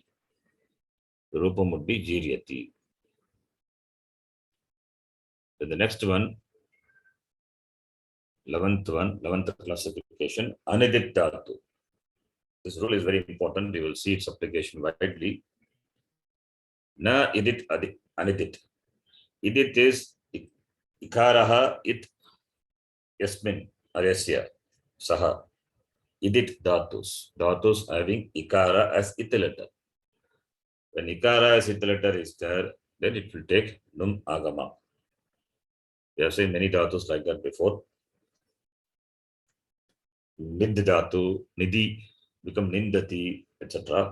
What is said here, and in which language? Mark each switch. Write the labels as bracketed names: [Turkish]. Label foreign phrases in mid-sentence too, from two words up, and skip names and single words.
[English] The Rupam would be Jiryati. Then the next one, 11th classification, [Sanskrit] Anidit Dhatu. [English] This rule is very important. You will see its application widely. [Sanskrit] Na idit anidit. [English] Idit is [Sanskrit] ikaraha it yasmin [English] or [Sanskrit] yasya saha. [English] Idit dhatus. Dhatus having ikara as it letter. When ikara as it letter is there, then it will take num agama. We have seen many dhatus like that before. Nid dhatu, nidhi, become nindati, etc.